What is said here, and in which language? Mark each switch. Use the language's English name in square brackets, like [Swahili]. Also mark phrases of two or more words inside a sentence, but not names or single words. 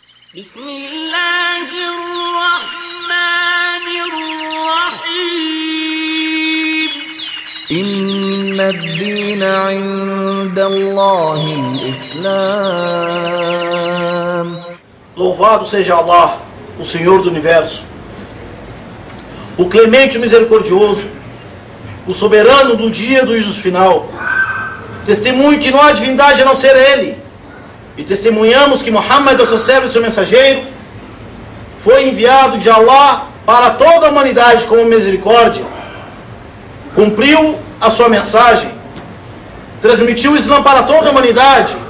[Arabic] بسم الله الرحمن الرحيم إن الدين عند الله الإسلام. [Portuguese] Louvado seja Allah, o Senhor do Universo, o clemente e misericordioso, o soberano do dia do juízo final. Testemunho que não há divindade a não ser Ele, e testemunhamos que Muhammad é o seu servo e seu mensageiro, foi enviado de Allah para toda a humanidade como misericórdia, cumpriu a sua mensagem, transmitiu o Islã para toda a humanidade.